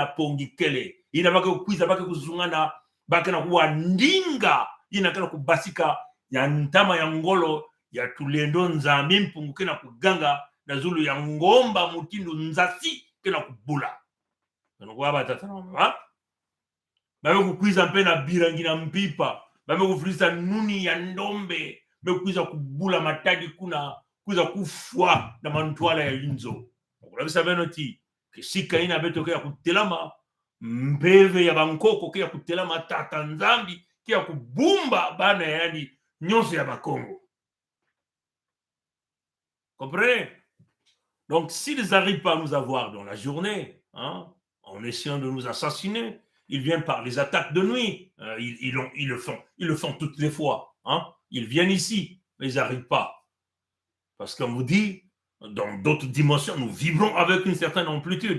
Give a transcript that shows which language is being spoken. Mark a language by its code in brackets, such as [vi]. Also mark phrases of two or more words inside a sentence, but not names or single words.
[kg] Pongi kele ina bake kuiza bake kuzungana bake na kuwa ndinga ina kana kubasika ya ntama ya ngolo ya tulendo nzambi mpungu kena kuganga na zulu ya ngomba mutindu nzasi kena kubula kana kuwa batata na mama bake kuiza mpe na Birangi na mpipa bake kufrisa nuni ya ndombe bake kuiza kubula matadi kuna kuza kufwa na mantwala ya inzo. Okulabisa beno ti kisika ina beto kia kutelama mbeve ya bankoko kia kutelama tata nzambi kia kubumba bana yani nyonso ya bakongo. [fr] Comprenez? Donc s'ils n'arrivent pas à nous avoir dans la journée, hein, en essayant de nous assassiner, ils viennent par les attaques de nuit. Ils le font toutes les fois. Hein. Ils viennent ici, mais ils n'arrivent pas. Parce qu'on vous dit, dans d'autres dimensions, nous vibrons avec une certaine amplitude.